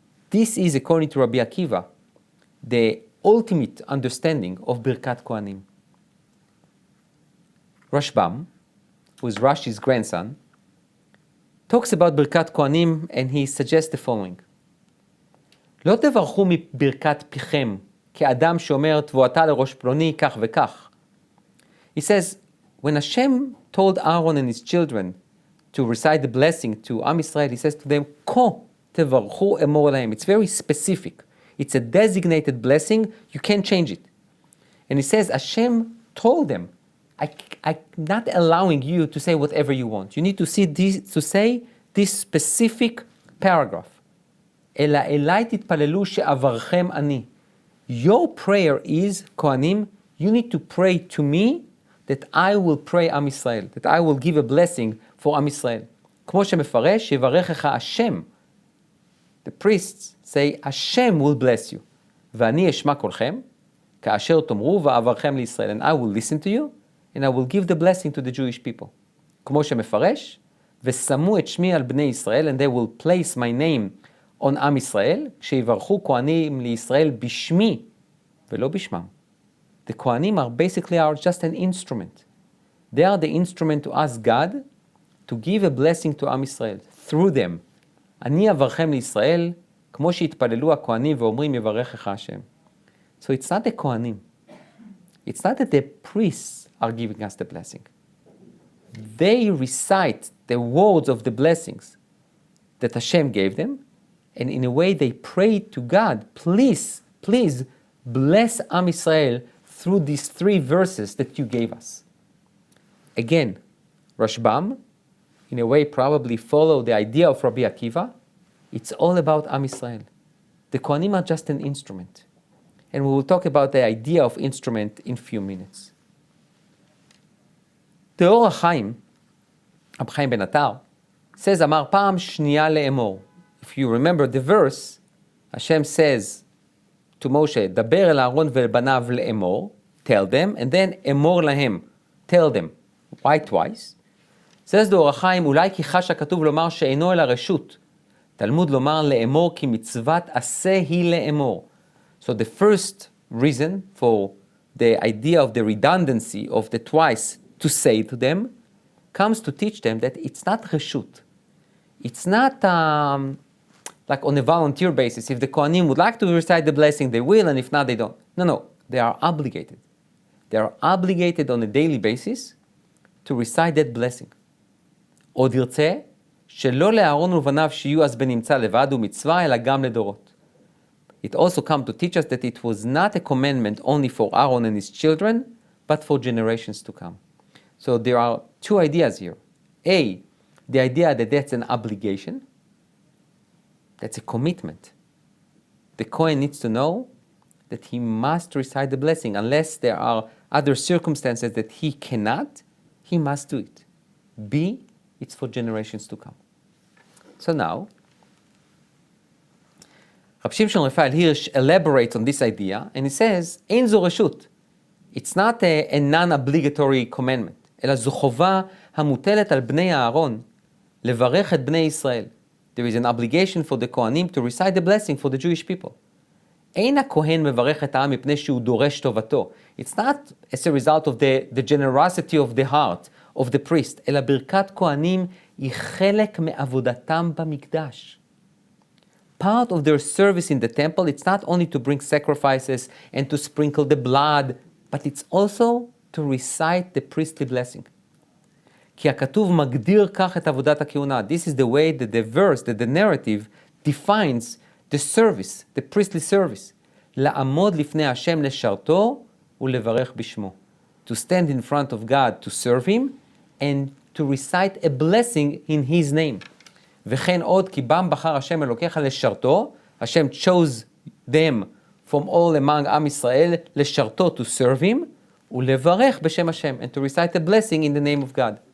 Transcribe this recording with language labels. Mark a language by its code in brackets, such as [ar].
[en] This is, according to Rabbi Akiva, the ultimate understanding of Birkat Kohanim. Rashbam, who is Rashi's grandson, talks about Birkat Kohanim and he suggests the following. [he] לא תברכו מברכת פיכם כאדם שאומר תבואתה לראש פלוני כך וכך. [en] He says, when Hashem told Aaron and his children to recite the blessing to Am Yisrael, he says to them, [he] Ko tevarchu emor lahem. [en] It's very specific. It's a designated blessing. You can't change it. And he says, Hashem told them, I'm not allowing you to say whatever you want. You need to say this specific paragraph. [he] אלא אליי תתפללו שאברכם אני. [en] Your prayer is, Kohanim, you need to pray to me that I will pray Am Yisrael, that I will give a blessing for Am Yisrael. [he] כמו שמפרש, יברכך השם [en] The priests say, Hashem will bless you. [he] ואני אשמע קולכם, כאשר תאמרו ואעברכם לישראל. [en] And I will listen to you, and I will give the blessing to the Jewish people. [he] כמו שמפרש, ושמו את שמי על בני ישראל, [en] and they will place my name on [he] עם ישראל, כשיברכו כהנים לישראל בשמי, ולא בשמם. [en] The Kohanim are basically just an instrument. They are the instrument to ask God to give a blessing to עם ישראל, through them. [he] אני אברכם לישראל, כמו שהתפללו הכהנים ואומרים יברכך השם. [en] So it's not the Kohanim. It's not that the priests are giving us the blessing. They recite the words of the blessings that Hashem gave them, and in a way they pray to God, please bless Am Israel through these 3 verses that you gave us. Again, Rashbam, in a way probably follow the idea of Rabbi Akiva. It's all about Am Israel. The Kohanim are just an instrument. And we will talk about the idea of instrument in a few minutes. The Or HaChaim, Reb Chaim ben Attar, says, [he] אמר פעם שנייה לאמור. [en] If you remember the verse, Hashem says to Moshe, [he] דבר אל אהרון ואל בניו לאמור, [en] tell them, and then [he] אמור להם, [en] tell them. Why twice? says the Or HaChaim, [he] אולי כי חש הכתוב לומר שאינו אל הרשות. תלמוד לומר לאמור כי מצוות עשה היא לאמור. [en] So the first reason for the idea of the redundancy of the twice to say to them comes to teach them that it's not reshut. It's not like on a volunteer basis. If the Kohanim would like to recite the blessing, they will, and if not, they don't. No. They are obligated. They are obligated on a daily basis to recite that blessing. [he] עוד ירצה שלא לאהרון ובניו שיהיו אז בנמצא לבד ומצווה אלא גם לדורות. [en] It also comes to teach us that it was not a commandment only for Aaron and his children, but for generations to come. So there are 2 ideas here. A, the idea that that's an obligation. That's a commitment. The Kohen needs to know that he must recite the blessing. Unless there are other circumstances that he cannot, he must do it. B, it's for generations to come. So now, Rabbi Shimshon Raphael Hirsch elaborates on this idea, and he says, [he] אין זו רשות. [en] It's not a non-obligatory commandment, [he] אלא זו חובה המוטלת על בני אהרון לברך את בני ישראל. [en] There is an obligation for the Kohanim to recite the blessing for the Jewish people. [he] אין הכהן מברך את העם מפני שהוא דורש טובתו. [en] It's not as a result of the generosity of the heart of the priest, [he] אלא ברכת כהנים היא חלק מעבודתם במקדש. [en] Part of their service in the temple, it's not only to bring sacrifices and to sprinkle the blood, but it's also to recite the priestly blessing. [he] כי הכתוב מגדיר כך את עבודת הכהונה. [en] This is the way that the verse, that the narrative defines the service, the priestly service. [he] לעמוד לפני השם לשרתו ולברך בשמו. [en] To stand in front of God to serve him and to recite a blessing in his name. [he] וכן עוד כי בם בחר השם אלוקיך לשרתו, [en] Hashem chose them from all among [he] עם ישראל לשרתו [en] to serve him, [he] ולברך בשם השם, [en] and to recite a blessing in the name of God.